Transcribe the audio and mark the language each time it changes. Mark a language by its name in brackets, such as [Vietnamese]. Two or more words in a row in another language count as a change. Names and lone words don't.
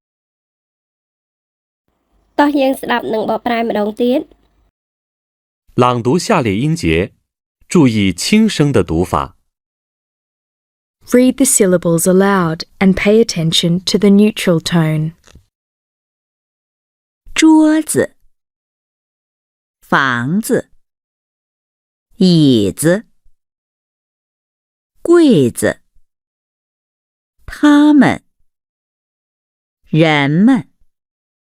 [Khmer] តោះយើងស្ដាប់នឹងបកប្រែម្ដងទៀត [Chinese] 朗读下列音节，注意轻声的读法。 [English] Read the syllables aloud and pay attention to the neutral tone. [Chinese] 桌子、房子、椅子、柜子、他们、人们、